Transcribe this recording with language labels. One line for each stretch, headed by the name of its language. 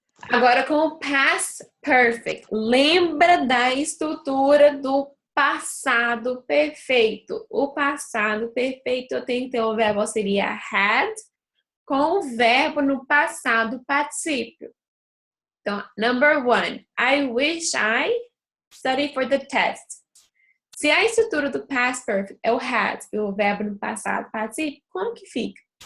Portuguese: Agora com o past perfect. Lembra da estrutura do passado perfeito. O passado perfeito eu tenho que ter o verbo auxiliar had com o verbo no passado particípio. Então, number 1.
English: I wish I studied for the test.
Portuguese: Se a estrutura do past perfect é o had e o verbo no passado particípio, como que fica?